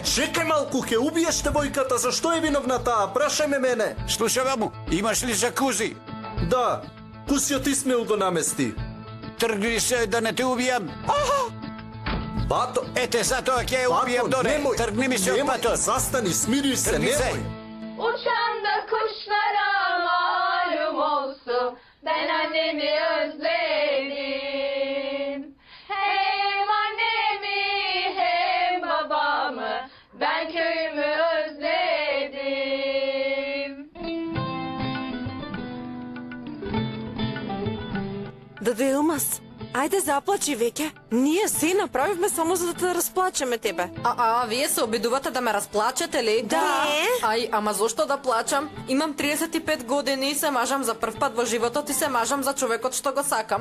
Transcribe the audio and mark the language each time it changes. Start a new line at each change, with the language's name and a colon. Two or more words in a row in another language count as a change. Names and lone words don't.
Macedonian: Чекај малку, ќе убиеш девојката, зашто е виновна таа? Прашај ме мене. Слушај ваму, имаш ли джакузи? Да, кусиот Исмаил го намести. Тргни се да не те убијам. Бато, ете затоа ќе ја убијам Доне. Тргни ми се од патот. Застани, смири се, немој.
Turkish: Uçan da kuşlara malum olsun, ben annemi özledim. Hem annemi hem babamı, ben köyümü özledim.
Macedonian: Даде Илмас, ајде заплачи веќе. Ние се направивме само за да те расплачеме тебе. Вие се обидувате да ме расплачете ли? Да. Ај, ама зошто да плачам? Имам 35 години и се мажам за прв пат во животот и се мажам за човекот што го сакам.